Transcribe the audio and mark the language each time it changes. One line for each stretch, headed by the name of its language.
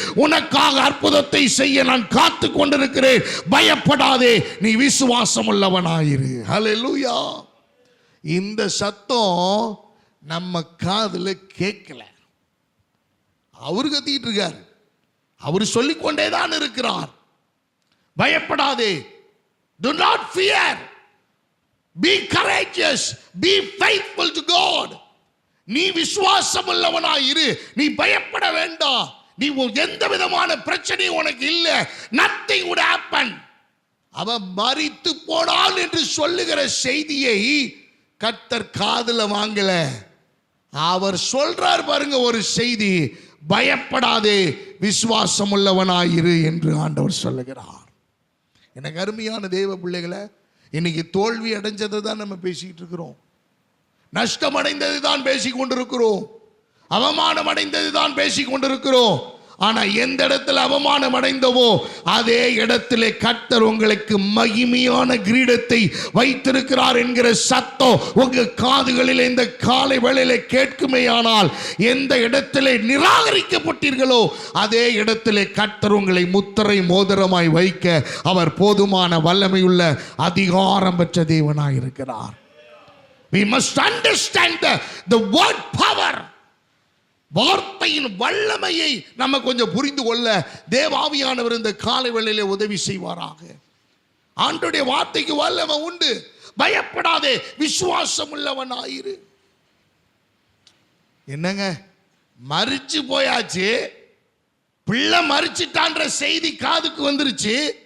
Tamil: உனக்காக அற்புதத்தை செய்ய நான் காத்து கொண்டிருக்கிறேன். பயப்படாதே, நீ விசுவாசம் உள்ளவனாயிரு. ஹல்லேலூயா. இந்த சத்தம் நம்ம காதுல கேட்கல. அவர் கத்திட்டு இருக்கார், அவர் சொல்லிக்கொண்டே தான் இருக்கிறார். பயப்படாதே,
English: do not fear, be courageous, be faithful to God.
Tamil: நீ விசுவாசம் உள்ளவனாயிரு, நீ பயப்பட வேண்டாம். நீ எந்த விதமான பிரச்சனையும் உனக்கு இல்ல.
English: nothing would happen.
Tamil: அவன் மரித்து போனான் என்று சொல்லுகிற செய்தியை கர்த்தர் காதுல வாங்கல. அவர் சொல்றார் பாருங்க ஒரு செய்தி, பயப்படாதே, விசுவாசம் உள்ளவனாயிரு என்று ஆண்டவர் சொல்லுகிறார். எனக்கு அருமையான தேவ பிள்ளைகளை, இன்னைக்கு தோல்வி அடைஞ்சதை தான் நம்ம பேசிக்கிட்டு இருக்கிறோம். நஷ்டம் அடைந்தது தான் பேசிக் கொண்டிருக்கிறோம். அவமானம் அடைந்தது தான் பேசிக் கொண்டிருக்கிறோம். ஆனா எந்த இடத்துல அவமானம் அடைந்தவோ அதே இடத்திலே கர்த்தர் உங்களுக்கு மகிமையான கிரீடத்தை வைத்திருக்கிறார் என்கிற சத்தம் உங்க காதுகளில் இந்த காலை வேளையிலே கேட்குமேயானால், எந்த இடத்திலே நிராகரிக்கப்பட்டீர்களோ அதே இடத்திலே கர்த்தர் உங்களை முத்திரை மோதிரமாய் வைக்க அவர் போதுமான வல்லமையுள்ள அதிகாரம் பெற்ற தேவனாய் இருக்கிறார்.
English: We must understand the word power.
Tamil: வார்த்தையின் வல்லமையை நம்ம கொஞ்சம் புரிந்து கொள்ள தேவாவியானவர் இந்த காலை வேளையிலே உதவி செய்வாராக. ஆண்டவருடைய வார்த்தைக்கு வல்லமை உண்டு. பயப்படாதே, விசுவாசம் உள்ளவனாயிரு. என்னங்க, மரிச்சு போயாச்சு, பிள்ளை மரிச்சிட்டான்ற செய்தி காதுக்கு வந்துருச்சு.